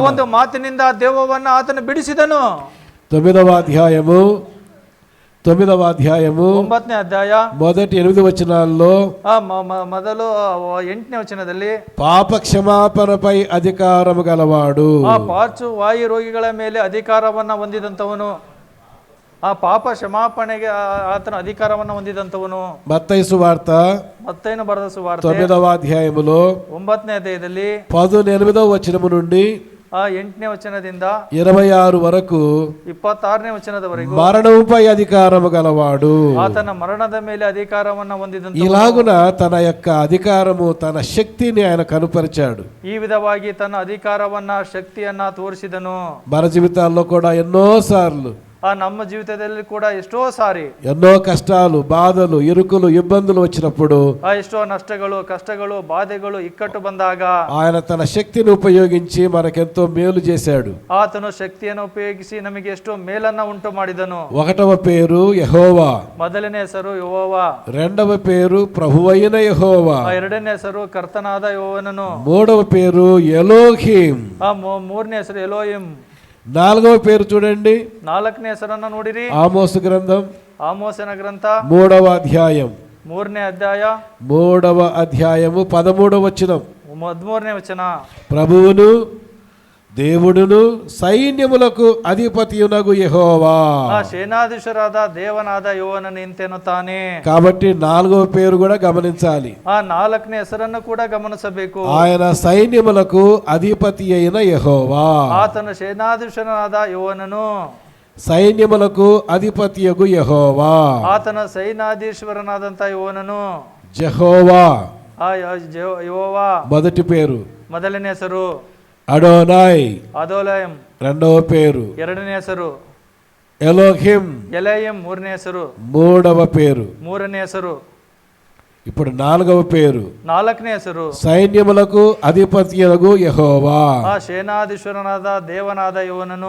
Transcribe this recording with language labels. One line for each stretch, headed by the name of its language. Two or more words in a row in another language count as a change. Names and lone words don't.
Kannada: ಒಂದು ಮಾತಿನಿಂದ ದೆವ್ವವನ್ನ ಆತನು ಬಿಡಿಸಿದನು.
Telugu: 9వ అధ్యాయము
Kannada: 9ನೇ ಅಧ್ಯಾಯ
Telugu: మొదటి 8 వచనాల్లో
Kannada: ಮೊದಲು 8ನೇ ವಚನದಲ್ಲಿ
Telugu: పాప క్షమాపణపై అధికారం గలవాడు.
Kannada: ಪಾರ್ಶ್ವ ವಾಯು ರೋಗಿಗಳ ಮೇಲೆ ಅಧಿಕಾರವನ್ನ ಹೊಂದಿದಂತವನು. ಪಾಪ ಕ್ಷಮಾಪಣೆಗೆ ಆತನ ಅಧಿಕಾರವನ್ನ ಹೊಂದಿದಂತವನು.
Telugu: మత్తయి సువార్త
Kannada: ಮತ್ತೈನ ಬರೆದ ಸುವಾರ್ತೆ
Telugu: 9వ అధ్యాయములో
Kannada: 9ನೇ ಅಧ್ಯಾಯದಲ್ಲಿ
Telugu: 18వ వచనము నుండి
Kannada: 8ನೇ ವಚನದಿಂದ
Telugu: 26 వరకు
Kannada: 26ನೇ ವಚನದವರೆಗೂ
Telugu: మరణముపై అధికారము గలవాడు.
Kannada: ಆತನ ಮರಣದ ಮೇಲೆ ಅಧಿಕಾರವನ್ನ ಹೊಂದಿದಂತ
Telugu: ఇలాగున తన యొక్క అధికారము, తన శక్తిని ఆయన కనుపరిచాడు.
Kannada: ಈ ವಿಧವಾಗಿ ತನ್ನ ಅಧಿಕಾರವನ್ನ ಶಕ್ತಿಯನ್ನ ತೋರಿಸಿದನು.
Telugu: మన జీవితాల్లో కూడా ఎన్నో సార్లు
Kannada: ನಮ್ಮ ಜೀವಿತದಲ್ಲಿ ಕೂಡ ಎಷ್ಟೋ ಸಾರಿ
Telugu: ఎన్నో కష్టాలు, బాధలు, ఇరుకులు, ఇబ్బందులు వచ్చినప్పుడు
Kannada: ಎಷ್ಟೋ ನಷ್ಟಗಳು, ಕಷ್ಟಗಳು, ಬಾಧೆಗಳು, ಇಕ್ಕಟ್ಟು ಬಂದಾಗ
Telugu: ఆయన తన శక్తిని ఉపయోగించి మనకెంతో మేలు చేశాడు.
Kannada: ಆತನು ಶಕ್ತಿಯನ್ನು ಉಪಯೋಗಿಸಿ ನಮಗೆ ಎಷ್ಟೋ ಮೇಲನ್ನ ಉಂಟು ಮಾಡಿದನು.
Telugu: 1వ పేరు యెహోవా,
Kannada: ಮೊದಲನೇ ಹೆಸರು ಯೆಹೋವ.
Telugu: 2వ పేరు ప్రభువైన యెహోవా,
Kannada: 2ನೇ ಹೆಸರು ಕರ್ತನಾದ ಯೆಹೋವನನು.
Telugu: 3వ పేరు ఎలోహిం,
Kannada: 3ನೇ ಹೆಸರು ಎಲೋಹಿಂ.
Telugu: 4వ పేరు చూడండి,
Kannada: 4ನೇ ಹೆಸರನ್ನ ನೋಡಿರಿ,
Telugu: ఆమోసు గ్రంథం
Kannada: ಆಮೋಸನ ಗ್ರಂಥ
Telugu: 3వ అధ్యాయం
Kannada: 3ನೇ ಅಧ್ಯಾಯ
Telugu: 3వ అధ్యాయము 13వ వచనం.
Kannada: 13ನೇ ವಚನ.
Telugu: ప్రభువును దేవుడును సైన్యములకు అధిపతియునగు యెహోవా.
Kannada: ಸೇನಾಧೀಶರಾದ ದೇವನಾದ ಯೆಹೋವನನ್ನು ಇಂತೆನ್ನುತ್ತಾನೆ.
Telugu: కాబట్టి 4వ పేరు కూడా గమనించాలి.
Kannada: 4ನೇ ಹೆಸರನ್ನು ಕೂಡ ಗಮನಿಸಬೇಕು.
Telugu: ఆయన సైన్యములకు అధిపతి అయిన యెహోవా.
Kannada: ಆತನ ಸೇನಾಧೀಶನಾದ ಯೆಹೋವನನು.
Telugu: సైన్యములకు అధిపతియగు యెహోవా.
Kannada: ಆತನ ಸೈನ್ಯಾಧೀಶ್ವರನಾದಂತ ಯೆಹೋವನನು.
Telugu: జెహోవా
Kannada: ಯೆಹೋವಾ
Telugu: మొదటి పేరు.
Kannada: ಮೊದಲನೇ ಹೆಸರು
Telugu: అడోనాయ్
Kannada: ಅದೋಲಯಂ.
Telugu: 2వ పేరు.
Kannada: 2ನೇ ಹೆಸರು
Telugu: ఎలోహిం
Kannada: ಎಲೈಮ್ ಮೂರನೇ ಹೆಸರು,
Telugu: మూడవ పేరు.
Kannada: ಮೂರನೇ ಹೆಸರು.
Telugu: ఇప్పుడు నాలుగవ పేరు
Kannada: ನಾಲ್ಕನೇ ಹೆಸರು,
Telugu: సైన్యములకు అధిపతియగు యెహోవా.
Kannada: ಆ ಸೇನಾಧೀಶ್ವರನಾದ ದೇವನಾದ ಇವನನು